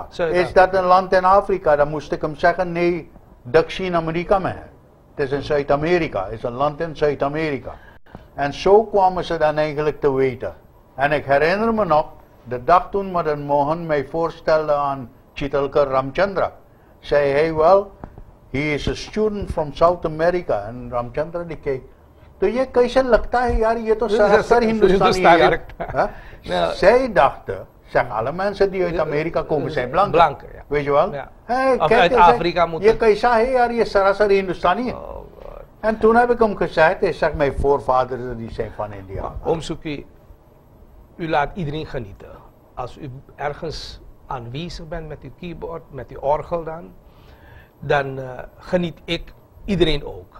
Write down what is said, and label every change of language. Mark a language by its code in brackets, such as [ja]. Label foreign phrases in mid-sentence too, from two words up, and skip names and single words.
[nl] Is dat een land in Afrika? Dan moest ik hem zeggen, nee, Dakshin-Amerika. Het is in Zuid-Amerika, het is een land in Zuid-Amerika. En zo kwamen ze dan eigenlijk te weten. En ik herinner me nog, de dag toen Madan Mohan mij voorstelde aan Chitalkar Ramchandra, zei hij wel, [en] he is a student from South America. [nl] En Ramchandra die keek, [hi] तो ये कैसे लगता है यार, ये तो सरासर हिंदुस्तानी है यार. Huh? [nl] Zij dachten, zeg alle mensen die uit Amerika komen zijn blank. Blank, ja. Weet je wel? Ja. Hey, Of kijk, uit hij zei, Afrika moeten. [hi] Je कैसा है यार, ये सरासर हिंदुस्तानी है. [en] Oh, God. [nl] En toen heb ik hem gezegd, hij zegt mijn voorvaders die zijn van India. Oom Suki, u laat iedereen genieten. Als u ergens aanwezig bent met uw keyboard, met uw orgel dan geniet ik, iedereen ook.